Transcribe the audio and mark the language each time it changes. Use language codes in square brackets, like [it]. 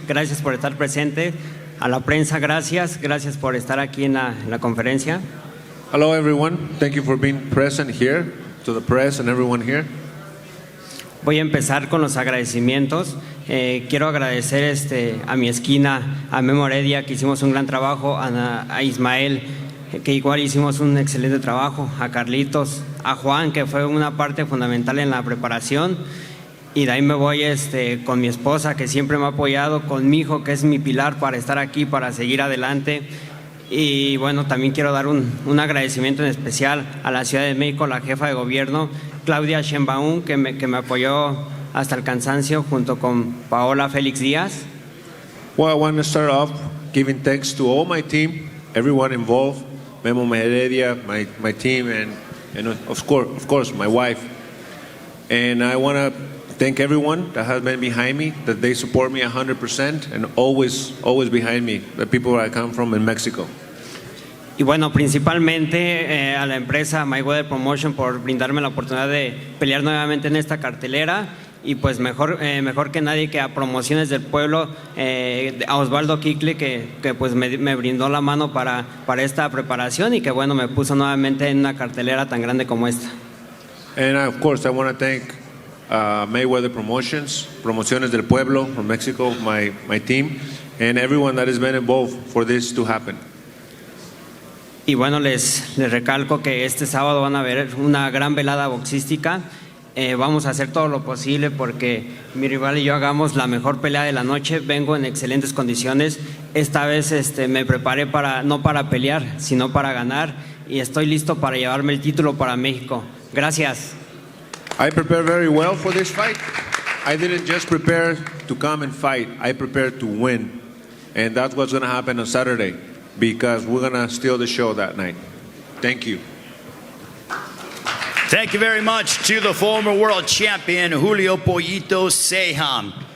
[es] Gracias por estar presente. A la prensa, gracias por estar aquí en la conferencia. [en] Hello, everyone. Thank you for being present here, to the press and everyone here. [es] Voy a empezar con los agradecimientos. Quiero agradecer a mi esquina, a Memo Heredia, que hicimos un gran trabajo, a Ismael, que igual hicimos un excelente trabajo, a Carlitos, a Juan, que fue una parte fundamental en la preparación. Y de ahí me voy con mi esposa, que siempre me ha apoyado, con mi hijo, que es mi pilar para estar aquí, para seguir adelante. Y bueno, también quiero dar un agradecimiento en especial a la Ciudad de México, la jefa de gobierno, Claudia Sheinbaum, que me apoyó hasta el cansancio, junto con Paola Félix Díaz. [en] Well, I want to start off giving thanks to all my team, everyone involved, Memo Heredia, my team, and of course, my wife. And I want to thank everyone that has been behind me, that they support me 100% and always behind me, the people where I come from in Mexico. [es] Y bueno, principalmente a la empresa Mayweather Promotion por brindarme la oportunidad de pelear nuevamente en esta cartelera. Y pues mejor que nadie que a Promociones del Pueblo, a Osvaldo Quicle, que pues me brindó la mano para esta preparación y que bueno, me puso nuevamente en una cartelera tan grande como esta. [en] And of course, I want to thank Mayweather Promotions, Promociones del Pueblo from Mexico, my team, and everyone that has been involved for this to happen. [es] Y bueno, les recalco que este sábado van a ver una gran velada boxística. Vamos a hacer todo lo posible porque mi rival y yo hagamos la mejor pelea de la noche. Vengo en excelentes condiciones. Esta vez me preparé no para pelear, sino para ganar. Y estoy listo para llevarme el título para México. Gracias. [en] I prepared very well for this fight. I didn't just prepare to come and fight. I prepared to win. And that's what's going to happen on Saturday because we're going to steal the show that night. Thank you. Thank you very much to the former world champion, Julio Pollito Ceja.